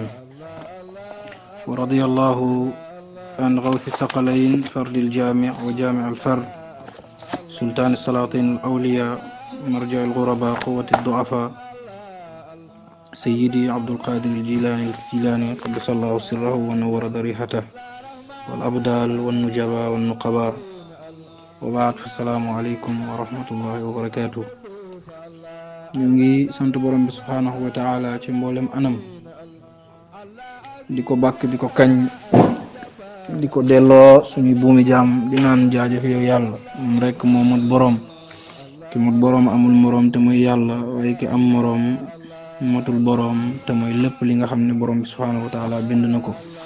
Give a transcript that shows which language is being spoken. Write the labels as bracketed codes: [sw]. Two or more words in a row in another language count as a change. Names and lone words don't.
[ar] ورضي الله عن غوث الثقلين فرد الجامع وجامع الفرد سلطان السلاطين الأولياء مرجع الغرباء قوة الضعفاء سيدي عبد القادر الجيلاني قدس الله سره ونور ضريحته والأبدال والنجباء والنقباء وبعد فالسلام عليكم ورحمة الله وبركاته. [wo] ñu ngi sant borom bi [ar] سبحانه وتعالى [wo] ci mboolem anam, di ko bàkk, di ko kañ, di ko delloo suñuy buumi jaam, di naan jaajëf yow yàlla. moom rekk moo mat boroom, ki mat boroom amul moroom te muy yàlla, waaye ki am moroom matul boroom te mooy lépp li nga xam ne borom bi [ar] سبحانه وتعالى [wo] bind na ko.